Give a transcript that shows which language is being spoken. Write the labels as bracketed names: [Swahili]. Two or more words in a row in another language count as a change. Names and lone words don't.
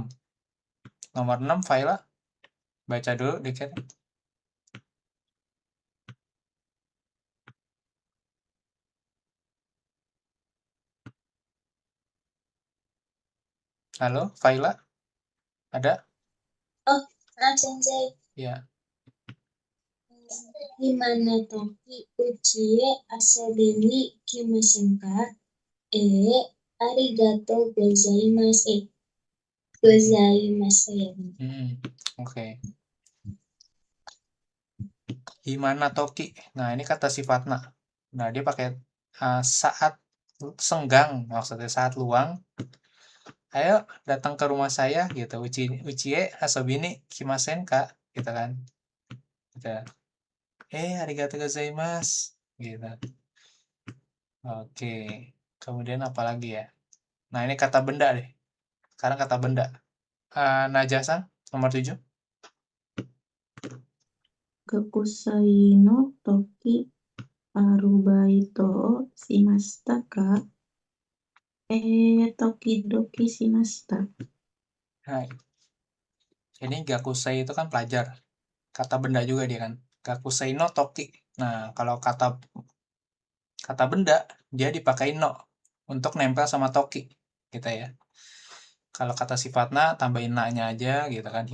[Indonesian] Nomor 6, Faila. Baca dulu dikit. Halo, Faila? Ada? Oh, Sensei. Ya. [Japanese] 暇な時うちへ遊びに来ませんか? ありがとうございます. [Indonesian] Oke. [Japanese] 暇な時. [Indonesian] Nah, ini kata sifatna. Nah, dia pakai saat senggang, maksudnya saat luang. Ayo datang ke rumah saya gitu. [Japanese] うちへ遊びに来ませんか? [Indonesian] Gitu kan. Gitu. [Japanese] ありがとうございます. [Indonesian] Gitu. Oke. Kemudian apa lagi ya? Nah, ini kata benda deh. Sekarang kata benda. Najasa nomor 7. [Japanese] 学生の時アルバイトしましたか? 時々しました. Hai. [Indonesian] Ini gakusai itu kan pelajar. Kata benda juga dia kan. [Japanese] 学生の時. [Indonesian] Nah, kalau kata benda, dia dipakai no untuk nempel sama toki. Gitu ya. Kalau kata sifatnya, tambahin na-nya aja gitu kan.